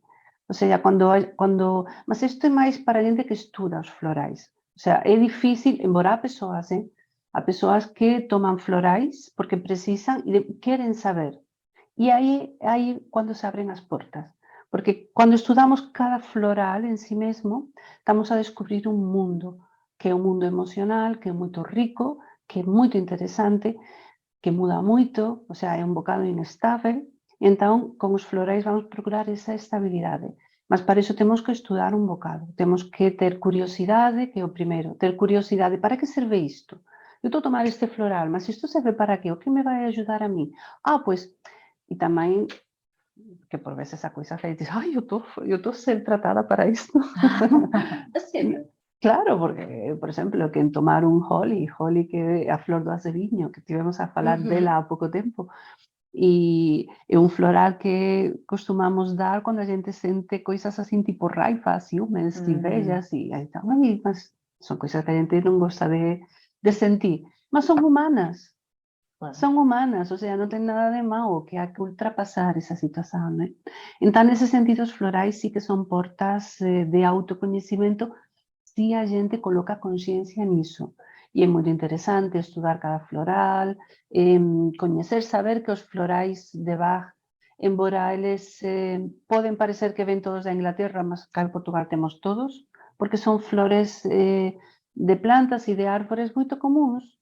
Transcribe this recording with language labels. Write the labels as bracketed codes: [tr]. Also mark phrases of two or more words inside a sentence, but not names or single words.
[pt] Ou seja, mas isto é mais para a gente que estuda os florais. Ou seja, é difícil, embora há pessoas que tomam florais porque precisam e querem saber. [gl] E aí quando se abren as portas. Porque quando estudamos cada floral en sí mesmo, estamos a descubrir un mundo, que é un mundo emocional, que é moito rico, que é moito interesante, que muda moito, o sea, é un bocado inestável. Entón, con os florais vamos procurar esa estabilidade. Mas para iso temos que estudar un bocado. Temos que ter curiosidade, que é o primeiro. Ter curiosidade, para que serve isto? Eu estou a tomar este floral, mas isto serve para qué? O que me vai ajudar a mí? Pois, e tamén que por vezes esa coisa que dices, eu estou a ser tratada para isto. Claro, porque, por exemplo, quen tomar un holly que é a flor do azeviño, que tivemos a falar dela há pouco tempo, e é un floral que costumamos dar cando a gente sente coisas así tipo raiva, ciúmes, invejas, e aí está, mas son coisas que a gente non gosta de sentir, mas son humanas. Claro. Son humanas, o sea, non ten nada de malo, que hai que ultrapasar esa situación, né? Entón, nese sentido, os florais sí que son portas de autocoñecimento se a gente coloca consciencia niso. E é moito interesante estudar cada floral, coñecer, saber que os florais de Bach, embora eles poden parecer que ven todos da Inglaterra, mas cá en Portugal temos todos, porque son flores de plantas e de árbores moito comuns.